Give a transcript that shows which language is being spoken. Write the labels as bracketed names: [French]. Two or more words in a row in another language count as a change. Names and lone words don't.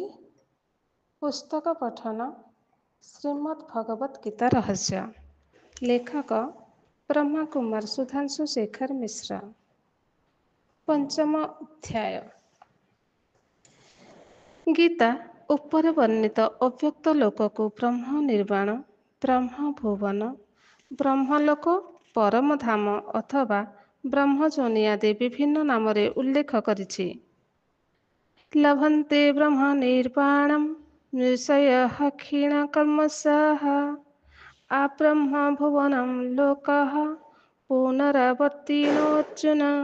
[Hindi] पुस्तक पठन श्रीमद् भगवत गीता रहस्य। लेखक ब्रह्मा कुमार सुधांशु शेखर मिश्रा। पंचम अध्याय। [Odia] गीता ଉପରେ ବର୍ଣ୍ଣିତ ଅବ୍ୟକ୍ତ ଲୋକକୁ ବ୍ରହ୍ମ ନିର୍ବାଣ, ବ୍ରହ୍ମ ଭୁବନ, ବ୍ରହ୍ମଲୋକ, ପରମଧାମ ଅଥବା ବ୍ରହ୍ମଯୋନି ଆଦି ବିଭିନ୍ନ ନାମରେ ଉଲ୍ଲେଖ କରିଛି। [Sanskrit] लभन्ते ब्रह्म निर्वाणं ऋषयः क्षीण कर्मसः आब्रह्म भुवनं लोकः पुनरावर्तिनो अर्जुन।